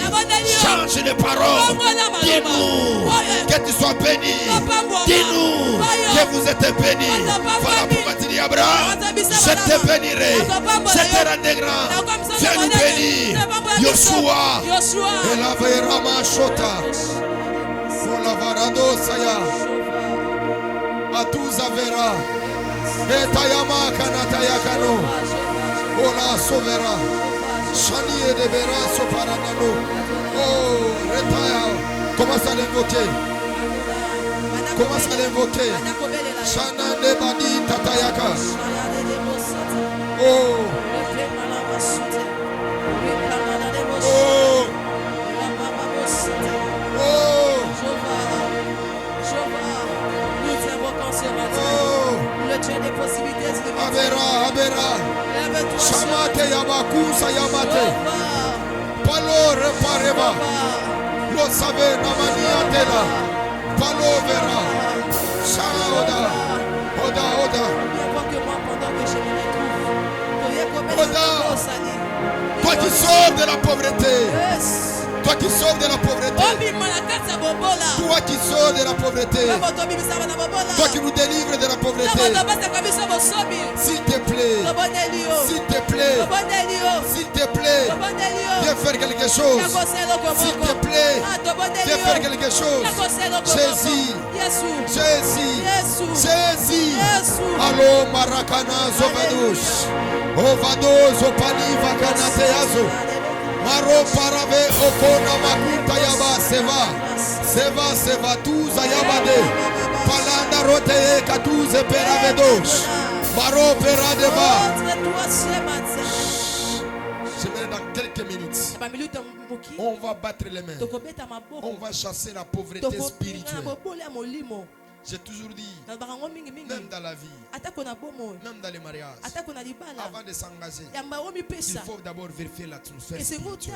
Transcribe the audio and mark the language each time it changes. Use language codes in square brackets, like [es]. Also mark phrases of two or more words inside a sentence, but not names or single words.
[fr] Change les paroles. Dis-nous que tu sois béni. Dis-nous que vous êtes béni. Voilà pourquoi tu dis Abraham, je te bénirai. Je te rendrai grand. Viens nous bénir. Yoshua. Et la Veirama Shota. Sola Varado Saya. Atuza Vera. Etayama Kanatayakano. Ola Sovera. Shani et de Vera Soparanano. Oh, retaya. Commence à l'invoquer. Commence à l'invoquer. Shana de Badi Tatayaka. Oh. Oh. Oh. Nous t'invoquons ce matin. Oh. Le Dieu des possibilités illimitées. Abera, Abera. Lève-toi. Shamate Yabakusa Yamate. Palo repareba. Lo sabe namania tela. Palo vera. Shaoda. Oda, Oda. Invoque-moi pendant que je me retrouve. Oda. Toi qui sors de la pauvreté. Yes. Toi qui sors de la pauvreté. Toi qui sors de la pauvreté. Toi qui nous délivres de la pauvreté. S'il te plaît. S'il te plaît. S'il te plaît. Viens faire quelque chose. S'il te plaît. Viens faire quelque chose. Jésus. Jésus. Jésus. Allo Marakana Zovadush. Ovados Opani Vakanateazo. Maro parave okona makuta yaba seva seva tuza yabade palanda rote katuze peravedos maro peradeva. Dans quelques minutes, on va battre les mains. On va chasser la pauvreté spirituelle. J'ai toujours dit, même dans la vie, même dans les mariages, avant de s'engager, il faut d'abord vérifier l'atmosphère spirituelle.